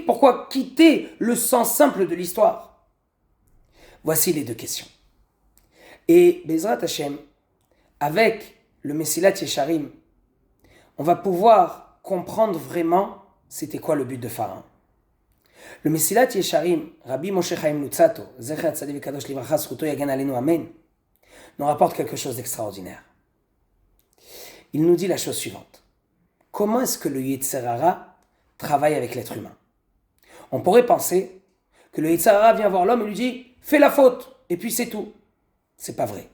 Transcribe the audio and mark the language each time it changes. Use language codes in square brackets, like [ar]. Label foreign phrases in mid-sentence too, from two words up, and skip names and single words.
[fr] Pourquoi quitter le sens simple de l'histoire ? Voici les deux questions. Et [he] בעזרת השם, [fr] avec le Mesilat Yesharim, on va pouvoir comprendre vraiment c'était quoi le but de Pharaon. Le Mesilat Yesharim, Rabbi Moshe Chaim Luzzatto, [he] זכר צדיק וקדוש לברכה זכותו יגן עלינו אמן, [fr] nous rapporte quelque chose d'extraordinaire. Il nous dit la chose suivante. Comment est-ce que le [he] יצר הרע [fr] travaille avec l'être humain ? On pourrait penser que le [he] יצר הרע [fr] vient voir l'homme et lui dit « Fais la faute !» et puis c'est tout. C'est pas vrai.